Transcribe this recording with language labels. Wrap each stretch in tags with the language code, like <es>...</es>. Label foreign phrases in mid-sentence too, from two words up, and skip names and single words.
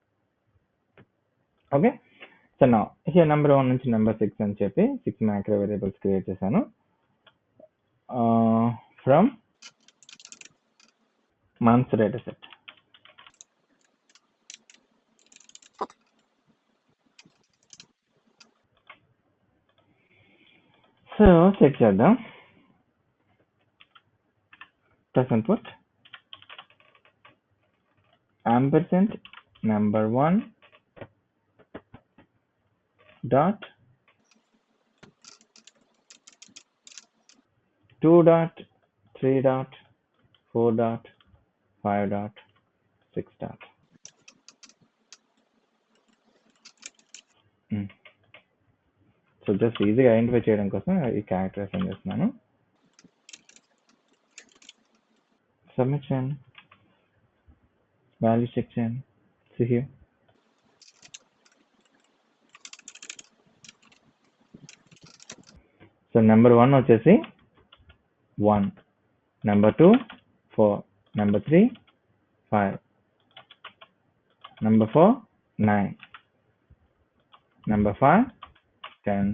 <en>okay, so</en> <te>నా హియర్ నెంబర్ 1 నుంచి నెంబర్ 6 అని చెప్పి 6</te> <en>macro variables</en> <te>క్రియేట్ చేశాను</te> <en>from months data set.</en> <te>సో చెక్ చేద్దాం.</te> <en>Symput ampersand number 1 dot 2 dot 3 dot 4 dot 5 dot 6 dot.</en> <te>సో జస్ట్ ఈజీగా ఐడెంటిఫై చేయడం కోసం ఈ</te> <en>character assign</en> <te>చేస్తున్నాను. సబ్మిట్ చేయండి, వాల్యూ చెక్ చేయండి.</te> <en>See here.</en> <te>సో నెంబర్ 1 వచ్చేసి 1, నెంబర్ 2 4, నెంబర్ 3 5, నెంబర్ 4 9, నెంబర్ 5 10.</te>